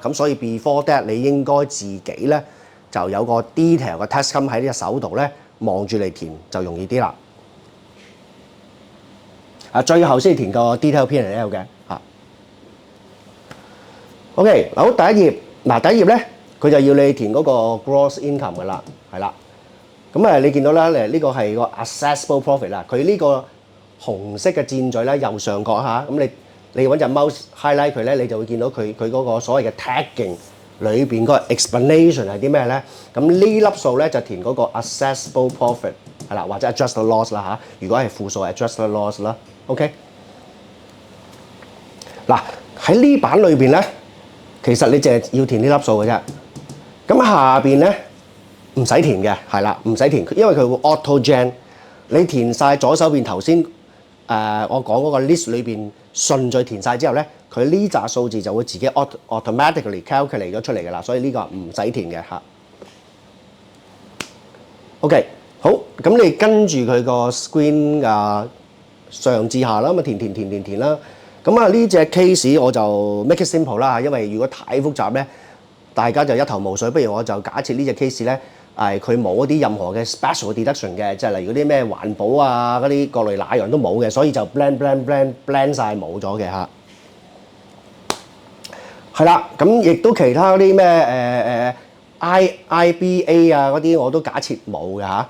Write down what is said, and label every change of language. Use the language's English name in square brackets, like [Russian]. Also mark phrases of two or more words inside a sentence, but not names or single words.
[Cantonese] 咁所以 [English] before that [Cantonese] 你應該自己咧就有個 detail 嘅 [English] tax com [Cantonese] 喺呢隻手度咧望住嚟填就容易啲啦。最後先填個 [English] detail P&L [Cantonese] 嘅嚇。OK， 好，第一頁咧，佢就要你填嗰個 [English] gross income [Cantonese] 㗎啦，係啦。咁你見到啦，呢個係個 [English] assessable profit [Cantonese] 啦。佢呢個紅色嘅箭嘴咧，右上角嚇，咁你揾隻 [English] mouse highlight [Cantonese] 佢咧，你就會見到佢嗰個所謂嘅 tagging 裏邊嗰個 explanation 係啲咩咧？咁呢粒數咧就填嗰個 [English] assessable profit [Cantonese] 係啦，或者 [English] adjusted loss [Cantonese] 啦嚇。如果係負數 [English] adjusted loss [Cantonese] 啦。OK。嗱喺呢版裏邊咧。其實你淨係要填呢粒數嘅啫，咁下邊咧唔使填嘅，係啦，唔使填，因為佢會 [English] auto gen。 [Cantonese] 你填晒左手邊頭先我講嗰個 list 裏邊順序填晒之後咧， 佢呢紮數字就會自己 [English] automatically calculate [Cantonese] 咗出嚟㗎啦，所以呢個唔使填嘅嚇。OK， 好，咁你跟住佢個 screen 上至下啦，咁填啦。咁呢隻 case 我就 [English] make it simple [Cantonese] 啦，因為如果太複雜咧，大家就一頭霧水。不如我就假設呢隻 case 咧，佢冇一啲任何嘅 [English] special deduction [Cantonese] 嘅，即係例如嗰啲咩環保啊嗰啲各類那樣都冇嘅，所以就 blend 晒冇咗嘅嚇。係啦，咁亦都其他啲咩IBA 啊嗰啲我都假設冇嘅嚇。